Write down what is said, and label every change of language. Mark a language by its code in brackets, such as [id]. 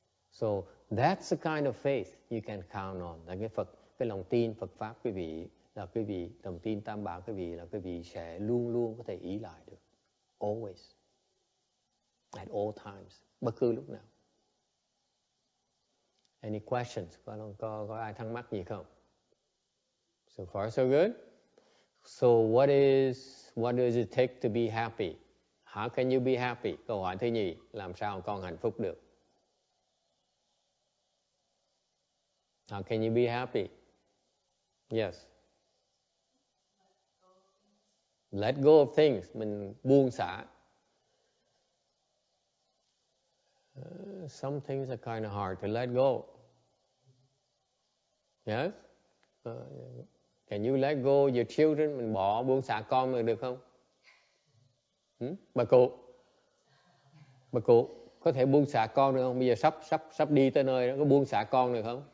[en] So that's the kind of faith you can count on. [vi] Là cái lòng tin Phật pháp quý vị, là quý vị lòng tin Tam Bảo quý vị, là quý vị sẽ luôn luôn có thể ý lại được. [en] Always. At all times. [vi] Bất cứ lúc nào. [en] Any questions? [vi] Có ai thắc mắc gì không? [en] So far so good. So what does it take to be happy? How can you be happy? [vi] Câu hỏi thứ nhì, làm sao con hạnh phúc được? [en] How can you be happy? Yes. Let go of things. [vi] Mình buông xả. [en] Some things are kind of hard to let go. Yes? Can you let go your children? [vi] Mình buông xả con mình được không? Bà cụ có thể buông xả con được không? Bây giờ sắp đi tới nơi đó, có buông xả con được không?